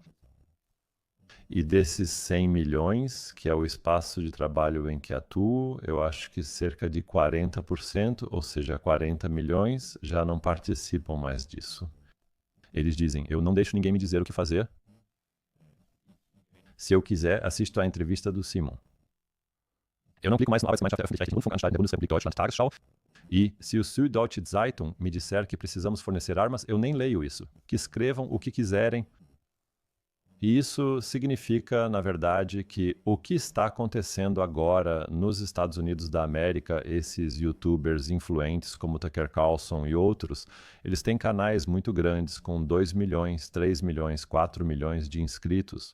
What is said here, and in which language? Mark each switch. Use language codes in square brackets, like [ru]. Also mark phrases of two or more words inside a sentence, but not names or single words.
[pt] E desses 100 milhões, que é o espaço de trabalho em que atuo, eu acho que cerca de 40%, ou seja, 40 milhões, já não participam mais disso. Eles dizem, eu não deixo ninguém me dizer o que fazer. Se eu quiser, assisto à entrevista do Simon. Eu não clico mais no Arbeitsgemeinschaft der öffentlich-rechtlichen Rundfunkanstalten der Bundesrepublik Deutschland Tagesschau. E se o Süddeutsche Zeitung me disser que precisamos fornecer armas, eu nem leio isso. Que escrevam o que quiserem. E isso significa, na verdade, que o que está acontecendo agora nos Estados Unidos da América, esses youtubers influentes como Tucker Carlson e outros, eles têm canais muito grandes com 2 milhões, 3 milhões, 4 milhões de inscritos.